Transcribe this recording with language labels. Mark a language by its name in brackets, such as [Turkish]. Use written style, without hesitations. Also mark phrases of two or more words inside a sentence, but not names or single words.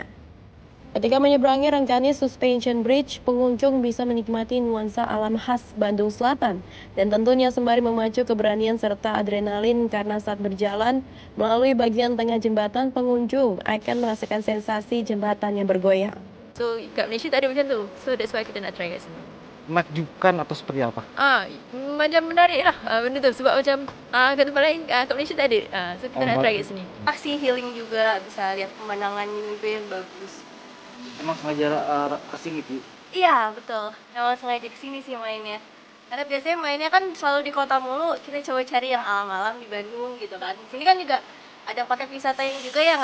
[Indonesian] Ketika menyeberangi Rengganis Suspension Bridge, pengunjung bisa menikmati nuansa alam khas Bandung Selatan dan tentunya sembari memacu keberanian serta adrenalin karena saat berjalan melalui bagian tengah jembatan, pengunjung akan merasakan sensasi jembatan yang bergoyang. [Malay] So kat Malaysia tak ada macam tu. So [English] that's why [Malay] kita nak try kat sini. [Indonesian] Menakjubkan atau seperti apa? [Malay] Macam menarik lah benda tu. Sebab macam kat tempat lain, kat Malaysia tak ada. So kita nak try kat sini. Pasti healing juga. [Indonesian] Bisa lihat pemandangan itu yang bagus. Emang sengaja kesini gitu? Iya betul. Memang sengaja kesini sih mainnya. Karena biasanya mainnya kan selalu di kota mulu. Kita coba cari yang alam-alam di Bandung gitu kan. Di sini kan juga ada paket wisata yang juga ya.